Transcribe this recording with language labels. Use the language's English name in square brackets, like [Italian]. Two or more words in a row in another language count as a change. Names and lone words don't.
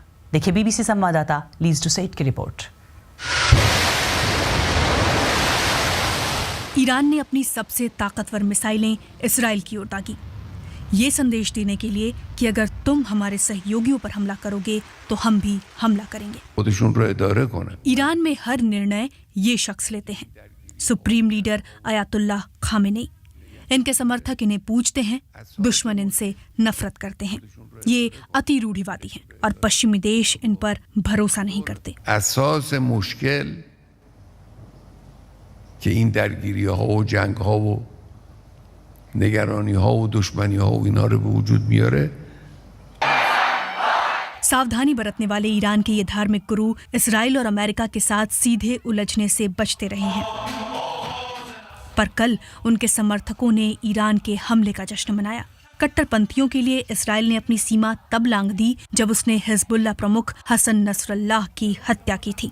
[Hindi] देखिए बीबीसी संवाददाता लीज डुसेट की रिपोर्ट। ईरान ने अपनी सबसे ताकतवर मिसाइलें इजराइल की ओर दागी। ये संदेश देने के लिए कि अगर तुम हमारे सहयोगियों पर हमला करोगे तो हम भी हमला करेंगे। [Persian] خودشون رو اداره کنن. [Hindi] ईरान में हर निर्णय ये शख्स लेते हैं, सुप्रीम लीडर अयातुल्लाह खामेनी। इनके समर्थक इन्हें पूजते हैं, दुश्मन इनसे नफरत करते हैं। ये अति रूढ़िवादी हैं और पश्चिमी देश इन पर भरोसा नहीं करते। [Persian] اساس مشکل که این درگیری ها و جنگ ها و نگرانی ها و دشمنی ها و اینا رو به وجود میاره [Hindi] सावधानी बरतने वाले ईरान के ये धार्मिक गुरु इसराइल और अमेरिका के साथ सीधे उलझने से बचते रहे हैं। पर कल उनके समर्थकों ने ईरान के हमले का जश्न मनाया। कट्टरपंथियों के लिए इसराइल ने अपनी सीमा तब लांघ दी जब उसने हिजबुल्लाह प्रमुख हसन नसरल्लाह की हत्या की थी।